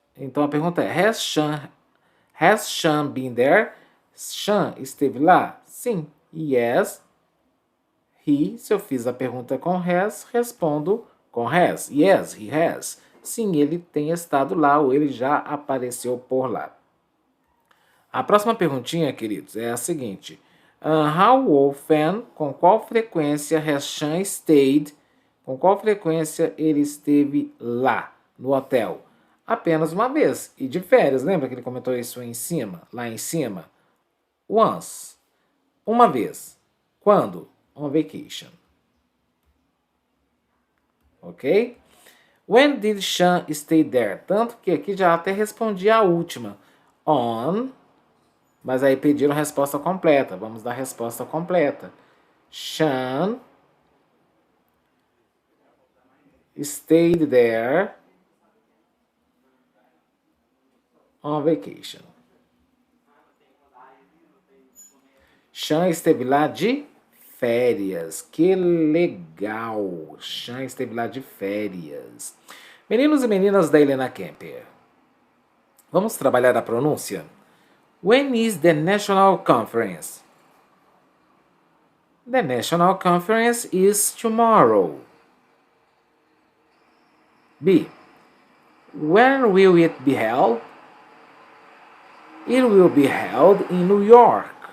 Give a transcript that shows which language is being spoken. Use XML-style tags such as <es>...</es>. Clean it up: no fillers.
<pt>Então a pergunta é,</pt> <en>has Sean been there?</en> <pt>Sean esteve lá? Sim.</pt> <en>Yes, he.</en> <pt>Se eu fiz a pergunta com has, respondo com has.</pt> <en>Yes, he has.</en> <pt>Sim, ele tem estado lá ou ele já apareceu por lá. A próxima perguntinha, queridos, é a seguinte.</pt> <en>How often,</en> <pt>com qual frequência</pt> <en>has Sean stayed,</en> <pt>com qual frequência ele esteve lá, no hotel? Apenas uma vez, e de férias, lembra que ele comentou isso aí em cima, lá em cima? Once, uma vez. Quando?</pt> <en>On vacation. ok? When did Sean stay there?</en> <pt>Tanto que aqui já até respondi a última. On, mas aí pediram resposta completa. Vamos dar a resposta completa.</pt> <en>Sean stayed there on vacation.</en> <pt>Sean esteve lá de férias. Que legal! Sean esteve lá de férias. Meninos e meninas da Helena Kemper, vamos trabalhar a pronúncia?</pt> <en>When is the National Conference? The National Conference is tomorrow. B. Where will it be held? It will be held in New York.</en>